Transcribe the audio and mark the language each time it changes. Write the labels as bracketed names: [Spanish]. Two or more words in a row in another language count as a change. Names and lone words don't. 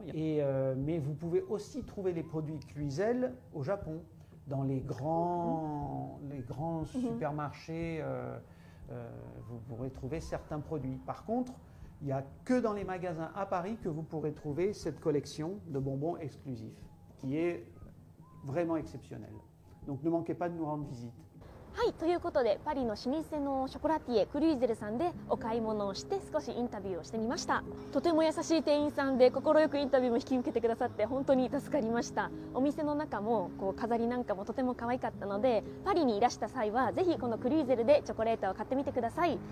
[French] Mais vous pouvez aussi trouver les produits Cluzel au Japon, dans les grands supermarchés. Vous pourrez trouver certains produits. Par contre, il n'y a que dans les magasins à Paris que vous pourrez trouver cette collection de bonbons exclusifs, qui est vraiment exceptionnelle. Donc ne manquez pas de nous rendre visite. [Japanese] はい、ということでパリの老舗のショコラティエクルイゼルさんでお買い物をして少しインタビューをしてみました。とても優しい店員さんで快くインタビューも引き受けてくださって本当に助かりました。お店の中も飾りなんかもとても可愛かったので、パリにいらした際はぜひこのクルイゼルでチョコレートを買ってみてください。